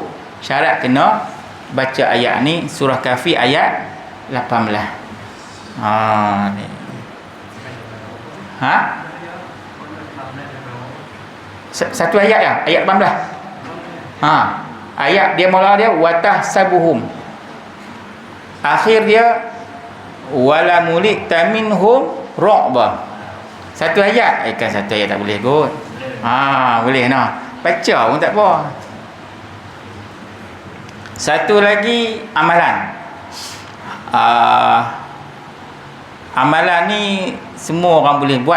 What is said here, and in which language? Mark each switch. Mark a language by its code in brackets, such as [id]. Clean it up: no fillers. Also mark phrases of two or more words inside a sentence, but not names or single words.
[ms] Syarat kena baca ayat ni, surah Kahfi ayat 18. Ni. Satu ayat ya, ayat 18. Ayat dia mula dia [ar] وتحسبهم. [ms] Akhir dia [ar] ولملئت منهم رعبا. [ms] Satu ayat. Kan satu ayat tak boleh kot. Boleh nah. Baca pun tak apa. Satu lagi amalan. Amalan ni semua orang boleh buat.